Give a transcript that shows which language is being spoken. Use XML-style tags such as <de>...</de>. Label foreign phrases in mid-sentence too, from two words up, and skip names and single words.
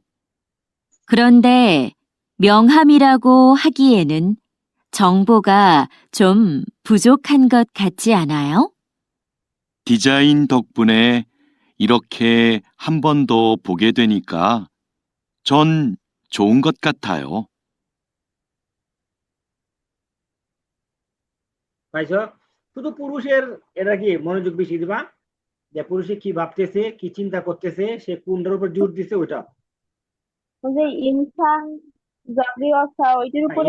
<ko>그런데 명함이라고 하기에는 정보가 좀 부족한 것 같지 않아요? 디자인 덕분에 이렇게 한 번 더 보게 되니까 전 좋은 것 같아요.</ko> <bn>পাইছো? শুধু পুরুষের এটা কি মনোযোগ বেশি দিবা, যে পুরুষে কি ভাবতেছে, কি চিন্তা করতেছে, সে কোনটার উপর জোর দিছে ওইটা। ওই যে</bn> <ko>인상적이고요</ko> <bn>ওইটার উপরে তো</bn>